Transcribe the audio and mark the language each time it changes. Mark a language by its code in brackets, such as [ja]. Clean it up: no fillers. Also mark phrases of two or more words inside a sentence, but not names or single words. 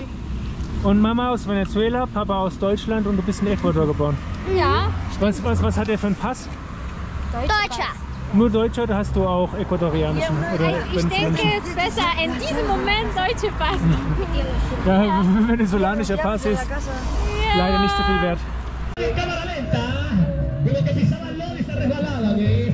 [de] Und Mama aus Venezuela, Papa aus Deutschland und du bist in Ecuador geboren. Ja. Was hat er für einen Pass? Deutscher. Nur Deutscher oder hast du auch ecuadorianischen? Oder Ich denke, es ist besser in diesem Moment deutsche Pass. ja, venezolanischer Pass ist leider nicht so viel wert. [es] Cámara lenta, como que pisaba el lodo y se resbalaba, ¿ves?